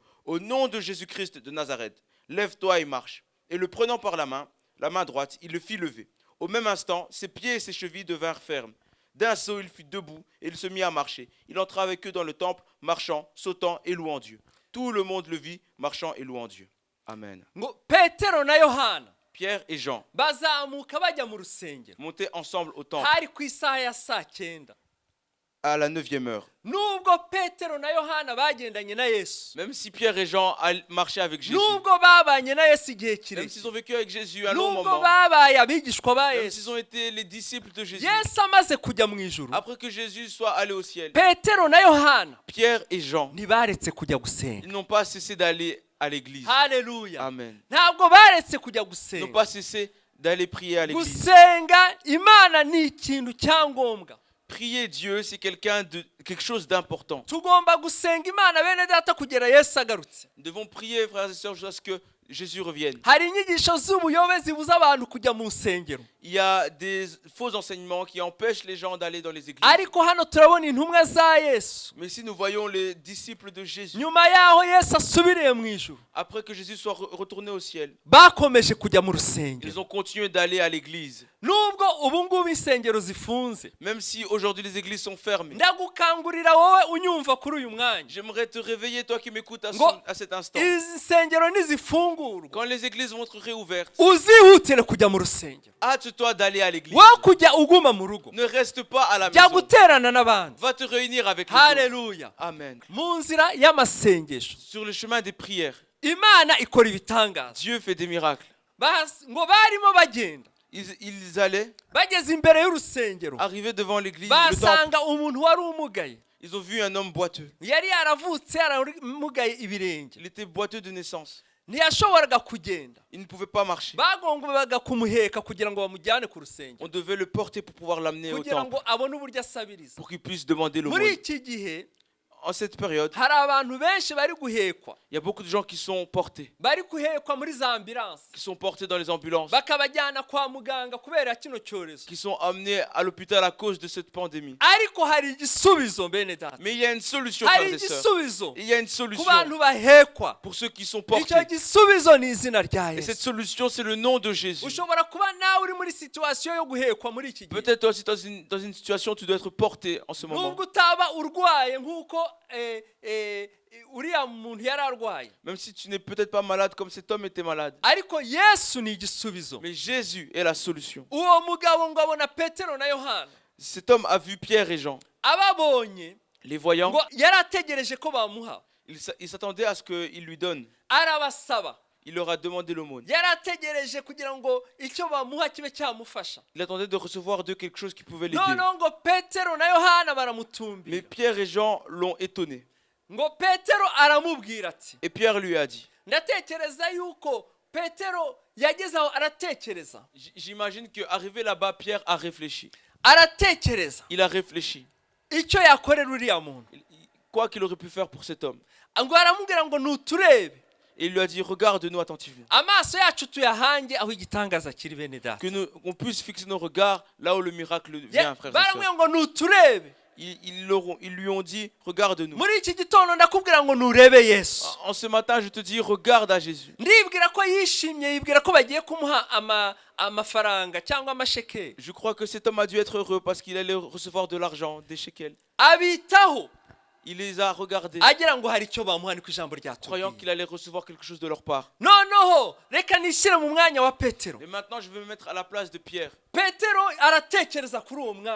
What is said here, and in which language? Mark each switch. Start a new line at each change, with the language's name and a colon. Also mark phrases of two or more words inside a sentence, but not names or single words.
French: Au nom de Jésus-Christ de Nazareth, lève-toi et marche. » Et le prenant par la main droite, il le fit lever. Au même instant, ses pieds et ses chevilles devinrent fermes. D'un saut, il fut debout et il se mit à marcher. Il entra avec eux dans le temple, marchant, sautant et louant Dieu. Tout le monde le vit, marchant et louant Dieu. Amen.
Kinyarwanda: Petero na Yohana
French: Pierre et Jean
Kinyarwanda: bazamuka bajya mu rusengero.
French: montaient ensemble au temple
Kinyarwanda: Hari ku isaha ya saa 9.
French: à la 9e heure.
Kinyarwanda: Nubwo Petero na Yohana bagendanye na Yesu.
French: Même si Pierre et Jean marchaient avec Jésus.
Kinyarwanda: Nubwo babanye na Yesu igihe
French: Même
Kinyarwanda: kirekire.
French: s'ils ont vécu avec Jésus à un long moment.
Kinyarwanda: Nubwo babaye abigishwa ba
French: Même
Kinyarwanda: Yesu.
French: s'ils ont été les disciples de Jésus.
Kinyarwanda: Yesu amaze kujya mu ijuru.
French: Après que Jésus soit allé au ciel,
Kinyarwanda: Petero na Yohana
French: Pierre et Jean,
Kinyarwanda: ntibaretse kujya gusenga.
French: ils n'ont pas cessé d'aller à l'église.
Kinyarwanda: Haleluya.
French: Amen.
Kinyarwanda: Ntabwo baretse kujya
French: Ils n'ont
Kinyarwanda: gusenga.
French: pas cessé d'aller prier à l'église.
Kinyarwanda: Gusenga Imana ni ikintu cyangombwa.
French: Prier Dieu, c'est quelque chose d'important.
Kinyarwanda: Tugomba gusenga Imana bene data kugera Yesu agarutse.
French: Nous devons prier, frères et sœurs, jusqu'à ce que Jésus revienne.
Kinyarwanda: Hari inyigisho z'ubuyobe zibuza abantu kujya mu nsengero.
French: Il y a des faux enseignements qui empêchent les gens d'aller dans les églises.
Kinyarwanda: Ariko hano turabona intumwa za Yesu.
French: Mais si nous voyons les disciples de Jésus,
Kinyarwanda: Nyuma yaho Yesu asubiriye mu ijuru,
French: après que Jésus soit retourné au ciel,
Kinyarwanda: bakomeje kujya mu rusengero.
French: ils ont continué d'aller à l'église.
Kinyarwanda: Nubwo ubu ngubu insengero zifunze,
French: Même si aujourd'hui les églises sont fermées.
Kinyarwanda: ndagukangurira wowe unyumva kuri uyu mwanya.
French: J'aimerais te réveiller, toi qui m'écoutes à cet instant.
Kinyarwanda: Izi nsengero nizifungurwa,
French: Quand les églises vont être réouvertes,
Kinyarwanda: uzihutire kujya mu rusengero.
French: hâte-toi d'aller à l'église.
Kinyarwanda: Wa kujya uguma mu rugo.
French: Ne reste pas à la
Kinyarwanda: Jya
French: maison.
Kinyarwanda: guterana n'abandi.
French: Va te réunir avec les autres.
Kinyarwanda: Haleluya.
French: Amen.
Kinyarwanda: Mu nzira y'amasengesho,
French: Sur le chemin des prières,
Kinyarwanda: Imana ikora ibitangaza.
French: Dieu fait des miracles.
Kinyarwanda: Ngo barimo bagenda,
French: Ils allaient
Kinyarwanda: bageze imbere y'urusengero,
French: arriver devant l'église, le temple.
Kinyarwanda: basanga umuntu wari umugaye.
French: Ils ont vu un homme boiteux.
Kinyarwanda: Yari yaravutse yaramugaye ibirenge,
French: Il était boiteux de naissance.
Kinyarwanda: ntiyashoboraga kugenda.
French: Il ne pouvait pas marcher.
Kinyarwanda: Bagombaga kumuheka kugira ngo bamujyane ku rusengero,
French: On devait le porter pour pouvoir l'amener au
Kinyarwanda: kugira
French: temple,
Kinyarwanda: ngo abone uburyo asabiriza.
French: pour qu'il puisse demander
Kinyarwanda: Muri
French: l'aumône.
Kinyarwanda: iki gihe
French: En cette période,
Kinyarwanda: hari abantu benshi bari guhekwa,
French: il y a beaucoup de gens qui sont portés,
Kinyarwanda: bari guhekwa muri za ambulanse,
French: qui sont portés dans les ambulances,
Kinyarwanda: bakabajyana kwa muganga kubera kino cyorezo.
French: qui sont amenés à l'hôpital à cause de cette pandémie.
Kinyarwanda: Ariko hari igisubizo bene data,
French: Mais il y a une solution,
Kinyarwanda: hari
French: frères et sœurs.
Kinyarwanda: igisubizo
French: Il y a une
Kinyarwanda: ku
French: solution
Kinyarwanda: bantu bahekwa.
French: pour ceux qui sont portés.
Kinyarwanda: Icyo gisubizo ni izina rya
French: Et cette
Kinyarwanda: Yesu.
French: solution, c'est le nom de Jésus.
Kinyarwanda: Ushobora kuba nawe uri muri situation yo guhekwa muri iki gihe,
French: Peut-être toi aussi dans une situation, tu dois être porté en ce moment.
Kinyarwanda: nubwo utaba urwaye nk'uko uriya muntu yari arwaye,
French: Même si tu n'es peut-être pas malade comme cet homme était malade.
Kinyarwanda: ariko Yesu ni igisubizo.
French: Mais Jésus est la solution.
Kinyarwanda: Uwo mugabo ngo abona Petero na Yohana,
French: Cet homme a vu Pierre et Jean.
Kinyarwanda: ababonye
French: Les voyant,
Kinyarwanda: ngo yari ategereje ko bamuha,
French: il s'attendait à ce qu'il lui donne.
Kinyarwanda: arabasaba.
French: Il leur a demandé l'aumône.
Kinyarwanda: Yari ategereje kugira ngo icyo bamuha kibe cyamufasha.
French: Il attendait de recevoir d'eux quelque chose qui pouvait l'aider.
Kinyarwanda: Noneho ngo Petero na Yohana
French: Mais
Kinyarwanda: baramutumbira,
French: Pierre et Jean l'ont étonné.
Kinyarwanda: ngo Petero aramubwira ati,
French: Et Pierre lui a dit,
Kinyarwanda: ndatekereza yuko Petero yageze aho aratekereza,
French: j'imagine qu'arrivé là-bas, Pierre a réfléchi.
Kinyarwanda: aratekereza
French: Il a réfléchi.
Kinyarwanda: icyo yakorera uriya muntu.
French: Quoi qu'il aurait pu faire pour cet homme.
Kinyarwanda: Ngo aramubwira ngo nuturebe,
French: Et il lui a dit, regarde-nous attentivement.
Kinyarwanda: amaso yacu tuyahange aho igitangaza kiri bene data.
French: Qu'on puisse fixer nos regards là où le miracle vient, frère et
Kinyarwanda: Baramubwira
French: sœur.
Kinyarwanda: ngo nuturebe.
French: Ils lui ont dit, regarde-nous.
Kinyarwanda: Muri iki gitondo ndakubwira ngo nurebe Yesu.
French: En ce matin, je te dis, regarde à Jésus.
Kinyarwanda: Ndibwira ko yishimye, yibwira ko bagiye kumuha amafaranga cyangwa amashekeri.
French: Je crois que cet homme a dû être heureux parce qu'il allait recevoir de l'argent, des shekels.
Kinyarwanda: Abitaho
French: Il les a regardés,
Kinyarwanda: agira ngo hari icyo bamuha, niko ijambo
French: croyant
Kinyarwanda: ryatubwiye.
French: qu'il allait recevoir quelque chose de leur part.
Kinyarwanda: Noneho reka nishyire mu mwanya wa Petero.
French: Et maintenant, je vais me mettre à la place de Pierre.
Kinyarwanda: Petero aratekereza kuri uwo mwanya,